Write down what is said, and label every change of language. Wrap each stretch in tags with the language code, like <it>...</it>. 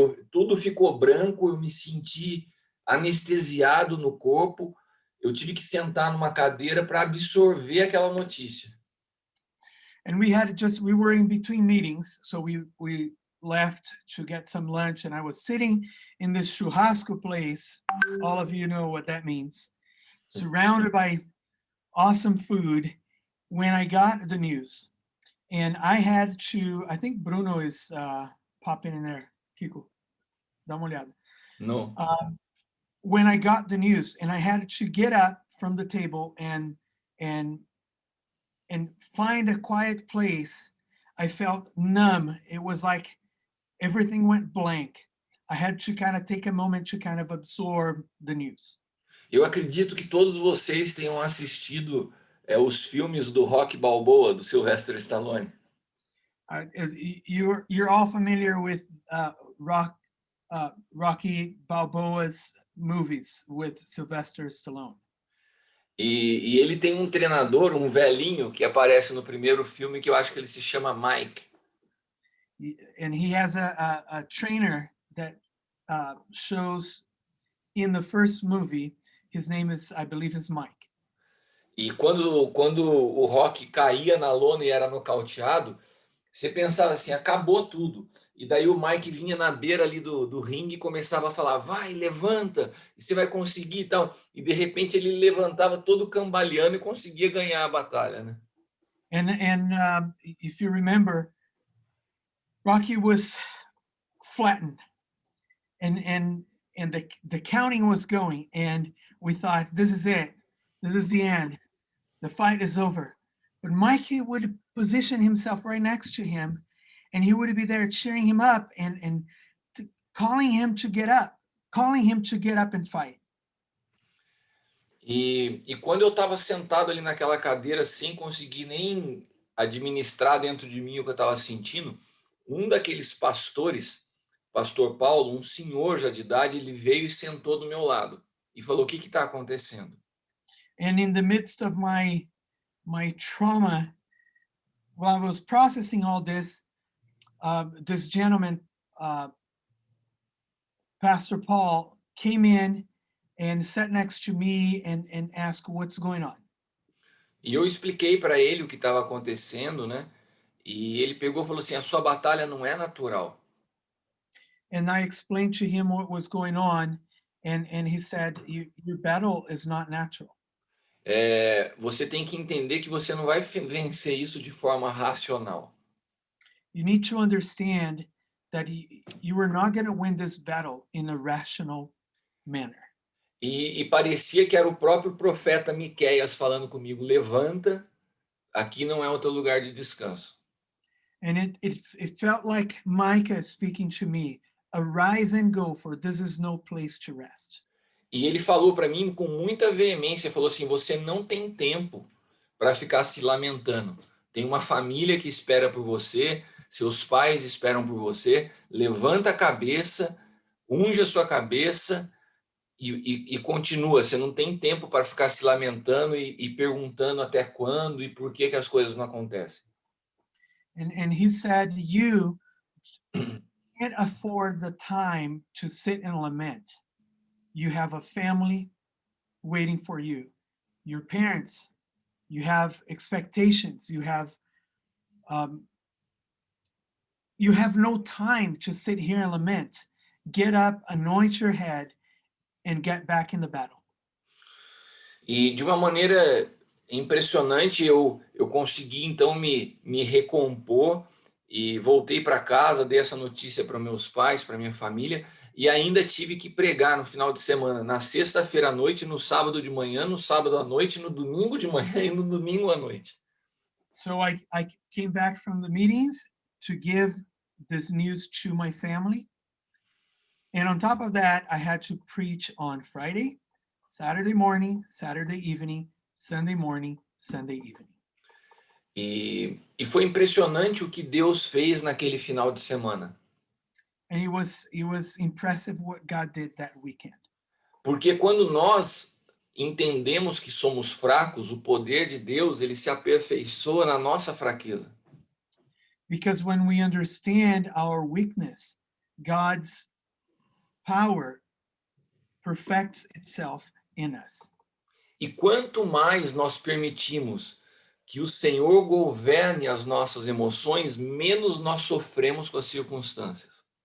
<pt>Tudo ficou branco, eu me senti anestesiado no corpo. Eu tive que sentar numa cadeira para absorver aquela notícia.</pt> <en>And we were in between meetings, so we left to get some lunch, and I was sitting in this churrasco place. All of you know what that means. Surrounded by awesome food when I got the news. And I had to, I think Bruno is popping in there.</en> <pt>Kiko, dá uma olhada.</pt> <en>No. When I got the news, and I had to get up from the table and find a quiet place, I felt numb. It was like everything went blank. I had to kind of take a moment to kind of absorb the news.</en> <pt>Eu acredito que todos vocês tenham assistido os filmes do Rocky Balboa, do Sylvester Stallone.</pt> <en>You're all familiar with Rocky Balboa's movies with Sylvester Stallone.</en> <pt>E ele tem um treinador, um velhinho, que aparece no primeiro filme, que eu acho que ele se chama Mike.</pt> <en>And he has a trainer that shows in the first movie. His name is, I believe, is Mike.</en> <pt>E quando o Rocky caía na lona e era nocauteado, você pensava assim, acabou tudo. E daí o Mike vinha na beira ali do ringue e começava a falar, vai, levanta, e você vai conseguir e tal. E de repente ele levantava todo cambaleando e conseguia ganhar a batalha, né?</pt> <en>And if you remember, Rocky was flattened, and the counting was going, and we thought, this is it, this is the end, the fight is over. But Mikey would position himself right next to him, and he would be there cheering him up and calling him to get up and fight.</en> <pt>E quando eu estava sentado ali naquela cadeira, sem conseguir nem administrar dentro de mim o que eu estava sentindo, um daqueles pastores, pastor Paulo, um senhor já de idade, ele veio e sentou do meu lado e falou, o que está acontecendo?</pt> <en>And in the midst of my trauma, while I was processing all this, this gentleman, Pastor Paul, came in and sat next to me and asked, what's going on?</en> <pt>E eu expliquei para ele o que estava acontecendo, né? E ele pegou e falou assim, a sua batalha não é natural.</pt> <en>And I explained to him what was going on, and he said, your battle is not natural.</en> <pt>Você tem que entender que você não vai vencer isso de forma racional.</pt> <en>You need to understand that you are not going to win this battle in a rational manner.</en> <pt>E parecia que era o próprio profeta Miqueias falando comigo, levanta, aqui não é o teu lugar de descanso.</pt> <en>And it felt like Micah speaking to me, arise and go, for this is no place to rest.</en> <pt>E ele falou para mim com muita veemência, falou assim, você não tem tempo, para ficar se lamentando. Tem uma família que espera por você, seus pais esperam por você. Levanta a cabeça, unge a sua cabeça e continua. Você não tem tempo para ficar se lamentando e perguntando até quando e por que as coisas não acontecem.</pt> <en>And he said, you can't afford the time to sit and lament. You have a family waiting for you. Your parents, you have expectations. You have no time to sit here and lament. Get up, anoint your head, and get back in the battle.</en> <pt>E de uma maneira impressionante, eu consegui então me recompor e voltei para casa, dei essa notícia para meus pais, para minha família, e ainda tive que pregar no final de semana, na sexta-feira à noite, no sábado de manhã, no sábado à noite, no domingo de manhã e no domingo à noite.</pt> <en>So I came back from the meetings to give this news to my family. And on top of that, I had to preach on Friday, Saturday morning, Saturday evening, Sunday morning, Sunday evening.</en> <pt>E foi impressionante o que Deus fez naquele final de semana.</pt> <en>And it was impressive what God did that weekend.</en> <pt>Porque quando nós entendemos que somos fracos, o poder de Deus, ele se aperfeiçoa na nossa fraqueza.</pt> <en>Because when we understand our weakness, God's power perfects itself in us.</en> <pt>E quanto mais nós permitimos que o Senhor governe as nossas emoções, menos nós sofremos com as circunstâncias.</pt>